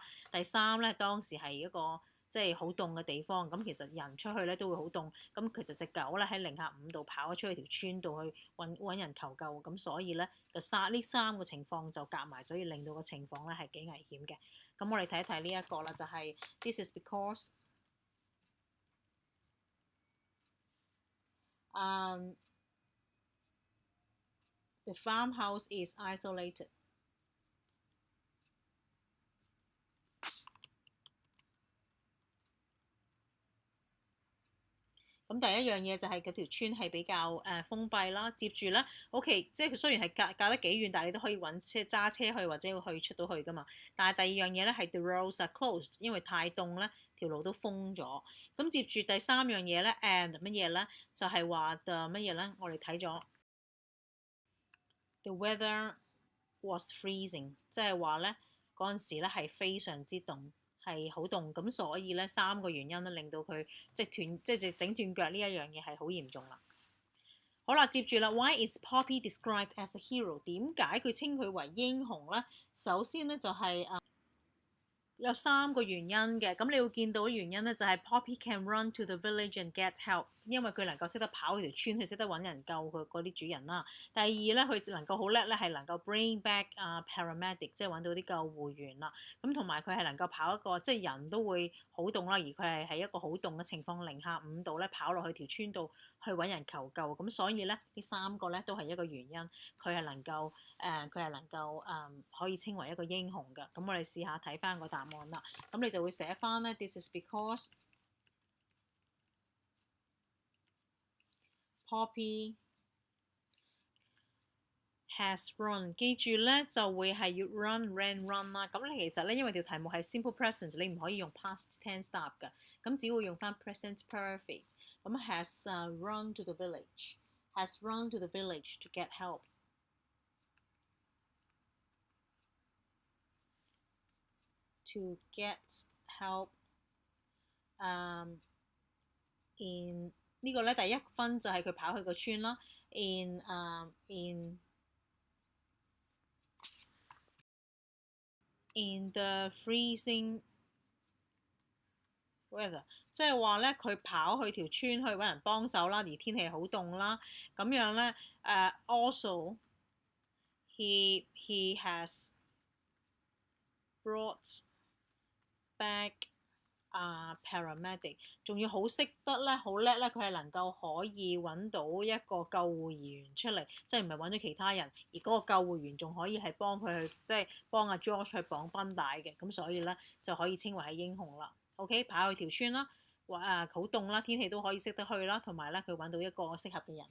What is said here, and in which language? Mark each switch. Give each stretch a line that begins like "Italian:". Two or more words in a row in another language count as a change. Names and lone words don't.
Cantonese: 第三咧，當時係一個即係好凍嘅地方，咁其實人出去咧都會好凍，咁其實隻狗咧喺-5度跑咗出去條村度去揾人求救，咁所以咧呢3個情況就夾埋，所以令到個情況咧係幾危險嘅。咁我哋睇一睇呢一個啦，就係
English: This is because the farmhouse is isolated。
Cantonese: 咁第一樣嘢就係嗰條村係比較封閉啦。接住咧 ，OK， 即係佢雖然係隔得幾遠，但係你都可以揾車揸車去或者去出到去噶嘛。但係第二樣嘢咧係
English: the roads are closed，
Cantonese: 因為太凍咧，條路都封咗。咁接住第三樣嘢咧 ，and 乜嘢咧？就係話 the 乜嘢咧？我哋睇咗
English: the weather was freezing，
Cantonese: 即係話咧嗰陣時咧係非常之凍。係好凍，咁所以咧3個原因咧令到佢即係整斷腳呢一樣嘢係好嚴重啦。好啦，接住啦
English: ，Why is Poppy described as a hero？
Cantonese: 點解佢稱佢為英雄咧？首先咧就係有3個原因嘅，咁你會見到原因咧就係
English: Poppy can run to the village and get help，
Cantonese: 因為佢能夠識得跑去條村，佢識得揾人救佢嗰啲主人啦。第二咧，佢能夠好叻咧，係能夠
English: bring back paramedic，
Cantonese: 即係揾到啲救護員啦。咁同埋佢係能夠跑一個，即係人都會好凍啦，而佢係喺一個好凍嘅情況-5度咧跑落去條村度去揾人求救。咁所以咧呢3個咧都係一個原因，佢係能夠可以稱為一個英雄嘅。咁我哋試下睇翻個答案啦。咁你就會寫翻咧
English: This is because Poppy has run，
Cantonese: 記住咧就會係要 run 啦。咁你其實咧因為條題目係
English: simple present，
Cantonese: 你唔可以用
English: past tense
Cantonese: 答㗎，咁只會用翻
English: present perfect。咁has run to the village，has run to the village to get help。To get help， in
Cantonese: 呢個咧第一分就係佢跑去個村啦。
English: in the freezing weather，
Cantonese: 即係話咧佢跑去條村去揾人幫手啦，而天氣好凍啦，咁樣咧
English: also he has brought back paramedic，
Cantonese: 仲要好識得咧，好叻咧，佢係能夠可以揾到一個救護員出嚟，即係唔係揾咗其他人，而嗰個救護員仲可以係幫佢去，即係幫阿 George 去綁繃帶嘅，咁所以咧就可以稱為係英雄啦。OK， 跑去條村啦，好凍啦，天氣都可以識得去啦，同埋咧佢揾到一個適合嘅人。